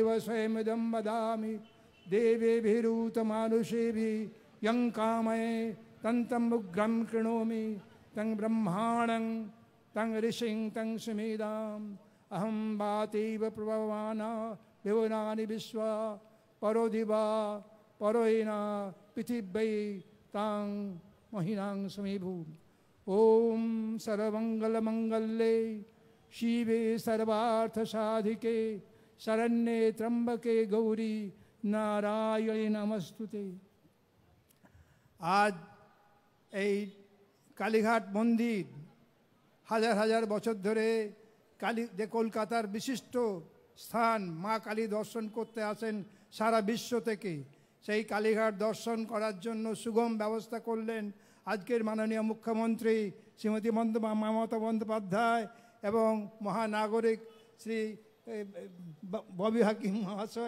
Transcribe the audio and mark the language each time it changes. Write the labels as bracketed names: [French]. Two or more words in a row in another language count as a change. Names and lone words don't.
[Sanskrit] स्वयमिदं वदामि देवेभिरूतमानुषेभिः यं कामये तन्तम् उग्रं कृणोमि तं ब्रह्माणं तं ऋषिं तं सुमेधाम् अहं वातीव प्रभवाना विवनानि विश्वा परो दिवा परोहिना पृथिव्यै तां महिनां समेभू। ॐ सर्वमङ्गलमङ्गल्ये शिवे सर्वार्थसाधिके शरण्ये त्र्यम्बके गौरी नारायणे नमस्तुते। [Bangla] आज এই কালীঘাট মন্দির হাজার হাজার বছর ধরে কালী যে কলকাতার বিশিষ্ট স্থান, মা কালী দর্শন করতে আসেন সারা বিশ্ব থেকে। সেই কালীঘাট দর্শন করার জন্য সুগম ব্যবস্থা করলেন আজকের মাননীয় মুখ্যমন্ত্রী শ্রীমতী মমতা বন্দ্যোপাধ্যায় এবং মহানাগরিক শ্রী ববি হাকিম মহাশয়।